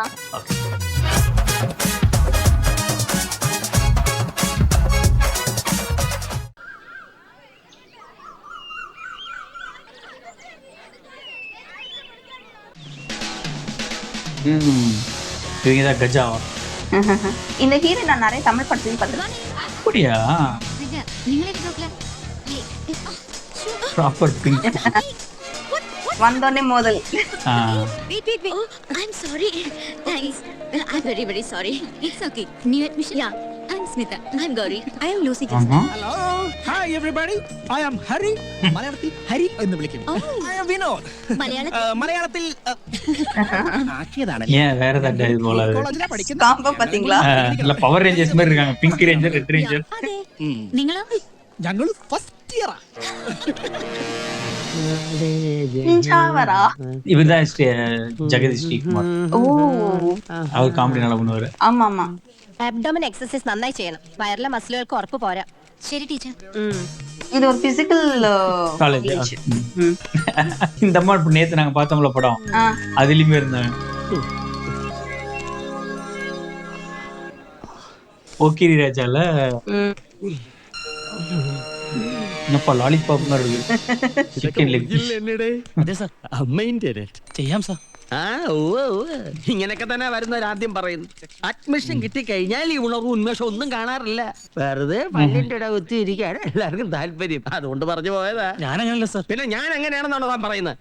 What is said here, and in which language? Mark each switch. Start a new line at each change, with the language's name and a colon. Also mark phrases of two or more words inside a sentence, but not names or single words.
Tamil: ஓகே. இவங்க தான் கஜாவா? இந்த ஹீரோ நான் நிறைய தமிழ் படத்தையும் பார்த்திருக்கேன். அப்படியா?
English: proper pink.
Tamil: வந்தோடனே மோதல்.
English: Wait. Oh, I'm sorry. Thanks. I'm very sorry. It's okay. New admission? Yeah. I'm Smita. I'm Gauri. I am Lucy. Hello. Hi everybody. I am Hari.
Malayalam: മലയാളത്തിൽ ഹരി എന്ന് വിളിക്കും.
English: I am Vinod.
Malayalam: മലയാളത്തിൽ ആക്കിയതാണ്.
Tamil: ஏன் வேற ஏதாவது இது போல?
Malayalam: കോളേജിലാ പഠിക്കുന്നത്.
Tamil: காம்போ பாத்தீங்களா? இல்ல பவர் ரேஞ்சர்ஸ் மாதிரி இருக்காங்க.
English: pink ranger, red ranger.
Malayalam: അതെ. നിങ്ങളോ? ഞങ്ങൾ
English: first year.
Tamil: நிஞ்சாவரா? இவர்தான் ஜெகதீஷ் ஸ்ரீகுமார். ஓ, அவர் காமெடி நல்லா பண்ணுவாரு. ஆமா ஆமா.
English: abdomen exercise
Malayalam: നന്നായി ചെയ്യണം. വയറിലെ മസിലുകൾക്ക് ഉറപ്പ് പോരാ. ശരി ടീച്ചർ.
Tamil: இது ஒரு பிசிக்கல் காலேஜ். இந்த அம்மா இப்ப நேத்து நாங்க பார்த்தோம்ல படம், அதுலயுமே இருந்தாங்க. ஓகிரி ராஜால என்னப்பா லாலிபாப் மாதிரி இருக்கு.
English: chicken leg piece.
Malayalam: അതെ സർ. മെയിൻറ്റെയിൻ ചെയ്യാം സർ. ഇങ്ങനെയൊക്കെ തന്നെ വരുന്നവർ ആദ്യം പറയുന്നു. അഡ്മിഷൻ കിട്ടിക്കഴിഞ്ഞാൽ ഈ ഉണർവും ഉന്മേഷവും ഒന്നും കാണാറില്ല. വെറുതെ പല്ലിന്റെ ഇട കുത്തി ഇരിക്കാണ് എല്ലാവർക്കും താല്പര്യം. അതുകൊണ്ട് പറഞ്ഞു പോയതാ. ഞാൻ അങ്ങനല്ല സർ. പിന്നെ ഞാൻ എങ്ങനെയാണെന്നാണോ താൻ പറയുന്നത്?